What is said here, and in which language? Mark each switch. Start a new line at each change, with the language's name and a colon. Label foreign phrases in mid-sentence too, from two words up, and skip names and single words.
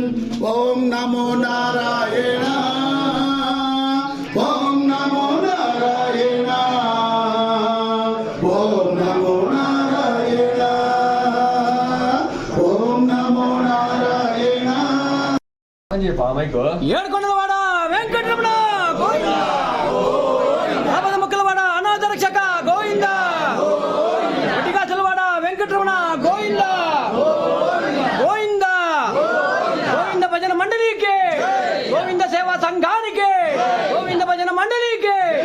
Sanskrit: ॐ नमो नारायण ॐ नमो नारायण ॐ नमो नारायण ॐ नमो नारायण
Telugu: ఏడుకొండలవాడ వెంకటరమణ గోవిందా, ఆపద ముక్కలవాడ అనాథ రక్షక గోవిందా, ఒటిగాచలవాడ వెంకటరమణ గోవిందా గోవిందా. గోవింద భజన మండలికి, గోవింద సేవా సంఘానికి, గోవింద భజన మండలికి.